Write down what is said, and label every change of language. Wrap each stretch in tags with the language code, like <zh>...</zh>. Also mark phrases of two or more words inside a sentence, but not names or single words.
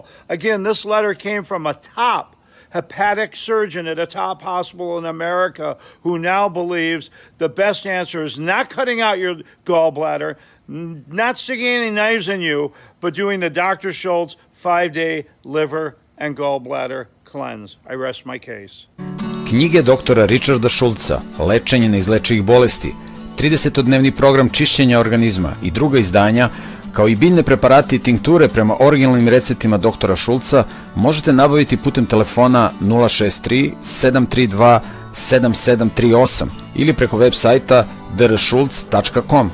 <en>Again, this letter came from a top hepatic surgeon at a top hospital in America who now believes the best answer is not cutting out your gallbladder, not sticking any knives in you, but doing the Dr. Schultz 5-day liver and gallbladder cleanse. I rest my case.</en> <sr>Knjige doktora Ričarda Šulca, Lečenje neizlečivih bolesti, 30-dnevni program čišćenja organizma i druga izdanja, kao i biljne preparati i tinkture prema originalnim receptima doktora Šulca možete nabaviti putem telefona 063 732 7738 ili preko web sajta drschulz.com.</sr>